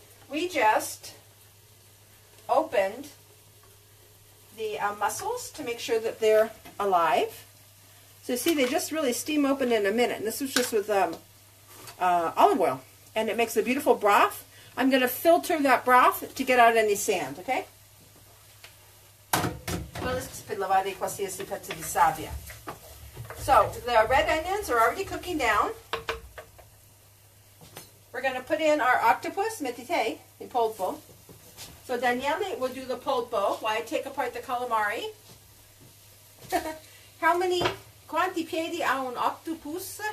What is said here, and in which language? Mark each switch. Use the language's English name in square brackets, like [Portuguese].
[English] We just opened the mussels to make sure that they're alive. So you see, they just really steam open in a minute. And this was just with olive oil. And it makes a beautiful broth. I'm going to filter that broth to get out any sand, okay? [Italian] Per lavare qualsiasi pezzo di sabbia. [English] So, the red onions are already cooking down. We're going to put in our octopus, [Italian] mettite, il polpo. [English] So Daniele will do the polpo while I take apart the calamari. [Italian] Quanti piedi ha un octopus?